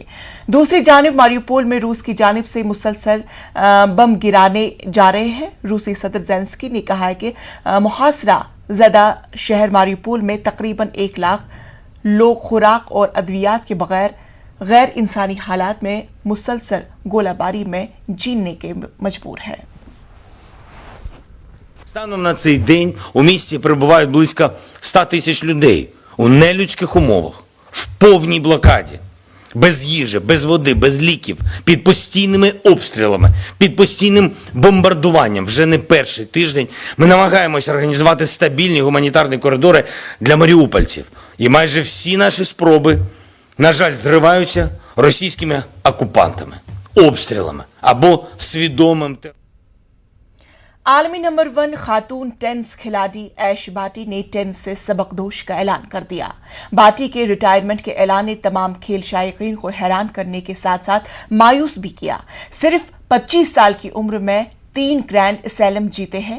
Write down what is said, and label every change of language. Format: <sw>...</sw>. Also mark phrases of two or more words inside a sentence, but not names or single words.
<ur>دوسری جانب ماریوپول میں روس کی جانب سے مسلسل بم گرانے جا رہے ہیں. روسی صدر زیلنسکی نے کہا ہے کہ محاصرہ زدہ شہر ماریوپول میں تقریباً 1 لاکھ لوگ خوراک اور ادویات کے بغیر غیر انسانی حالات میں مسلسل گولہ باری میں جینے کے مجبور ہے.</ur> <uk>Станом на цей день у місті перебувають близько 100 тисяч людей у нелюдських умовах, в повній блокаді, без їжі, без води, без ліків, під постійними обстрілами, під постійним бомбардуванням. Вже не перший тиждень ми намагаємося організувати стабільні гуманітарні коридори для маріупольців. І майже всі наші спроби, на жаль, зриваються російськими окупантами, обстрілами або свідомим терором.</uk> <ur>عالمی نمبر 1 خاتون ٹینس کھلاڑی ایش بھاٹی نے ٹینس سے سبکدوش کا اعلان کر دیا. بھاٹی کے ریٹائرمنٹ کے اعلان نے تمام کھیل شائقین کو حیران کرنے کے ساتھ ساتھ مایوس بھی کیا. صرف 25 سال کی عمر میں 3</ur> <en>grand slam</en> <ur>جیتے ہیں.</ur>